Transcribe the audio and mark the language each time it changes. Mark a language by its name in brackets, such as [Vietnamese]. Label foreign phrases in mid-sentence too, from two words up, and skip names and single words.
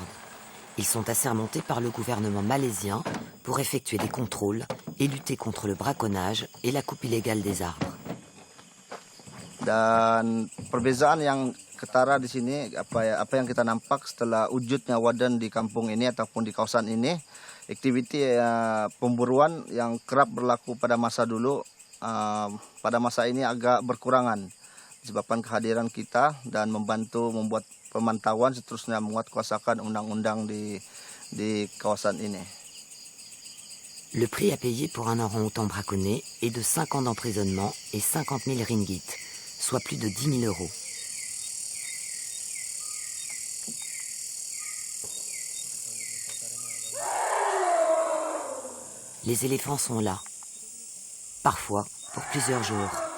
[French] Ils sont assermentés par le gouvernement malaisien pour effectuer des contrôles et lutter contre le braconnage et la coupe illégale des arbres. [Malay] Dan perbezaan yang ketara di sini apa yang kita nampak setelah wujudnya wadan di kampung ini ataupun di kawasan ini, aktiviti pemburuan yang kerap berlaku pada masa dulu pada masa ini agak berkurangan disebabkan kehadiran kita dan membantu membuat pemantauan seterusnya menguatkuasakan undang-undang di kawasan ini. [French] Le prix à payer pour un orang-outan braconné est de 5 ans d'emprisonnement et 50 000 ringgit, soit plus de 10 000 euros. Les éléphants sont là, parfois pour plusieurs jours.